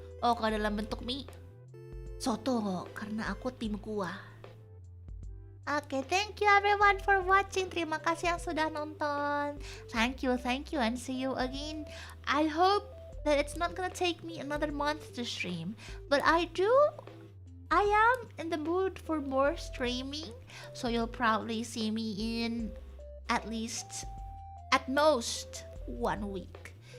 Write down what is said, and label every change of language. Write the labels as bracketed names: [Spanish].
[Indonesian] Oh, kalau dalam bentuk mie, soto, karena aku tim kuah. [English] Oke, thank you everyone for watching. [Indonesian] Terima kasih yang sudah nonton. [English] Thank you, and see you again. I hope that it's not gonna take me another month to stream, but I am in the mood for more streaming, so you'll probably see me in at most 1 week.